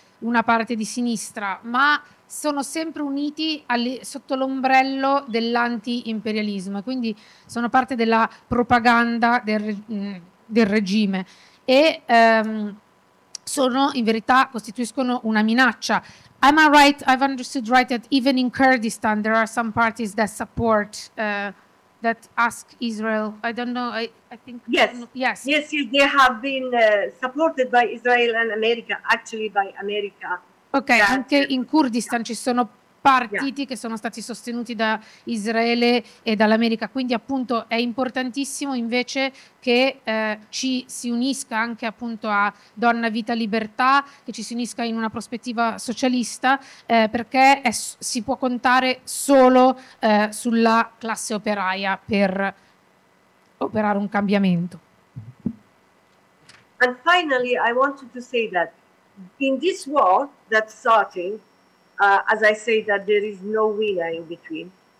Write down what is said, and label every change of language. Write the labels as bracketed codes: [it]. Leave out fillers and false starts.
[it] una parte di sinistra, ma sono sempre uniti sotto l'ombrello dell'anti-imperialismo, e quindi sono parte della propaganda del regime e sono in verità costituiscono una minaccia. [en] Am I right? I've understood right that even in Kurdistan there are some parties that support that ask Israel. I don't know. I think yes, they have been supported by Israel and America, actually by America. [it] Okay, anche in Kurdistan ci sono partiti che sono stati sostenuti da Israele e dall'America. Quindi appunto è importantissimo invece che ci si unisca anche appunto a Donna Vita Libertà, che ci si unisca in una prospettiva socialista, perché si può contare solo sulla classe operaia per operare un cambiamento. [en] And finally, I wanted to say that in this war that's starting, as I say, that there is no winner in between.